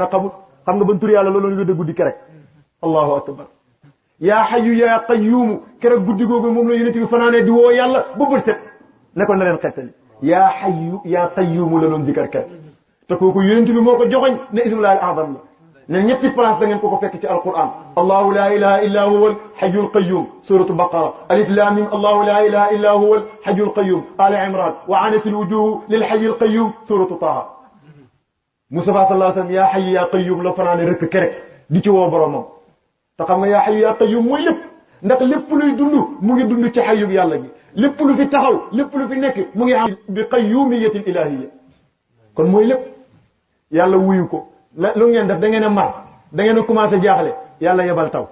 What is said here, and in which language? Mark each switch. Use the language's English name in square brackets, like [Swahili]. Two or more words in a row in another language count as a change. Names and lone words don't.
[Wolof] a xamul xam nga ban tur yàlla looloon wirde guddi kerek [Arabic] الله أكبر يا حي يا قيوم [Wolof] keroog guddi googu moom la yonent bi fanaanee di woo yàlla ba bët set ne ko na leen xettali [Arabic] يا حي يا قيوم [Wolof] la doon zikar kat te kooku yonent bi moo ko joxoñ ne [Arabic] اسم الله الأعظم [Wolof] la ne ñetti place da ngeen ko fekk ci alquran [Arabic] الله لا إله إلا هو الحي القيوم سورة البقرة الم الله لا إله إلا هو الحي القيوم آل عمران وعنت الوجوه للحي القيوم سورة طه [Wolof] Mustafa [Arabic] صلى الله عليه وسلم يا حي يا قيوم [Wolof] la fanaane rëkk kerek di ci woo boromam te xam nga [Arabic] يا حي يا قيوم [Wolof] mooy lépp ndax lépp luy dund mu ngi dund ci xayug yàlla gi lépp lu fi taxaw lépp lu fi nekk mu ngi am [Arabic] بالقيومية الإلهية [Wolof] kon mooy lépp yàlla wuyu ko lu ngeen def da ngeen a mar da ngeen a commencé jaaxle yàlla yebal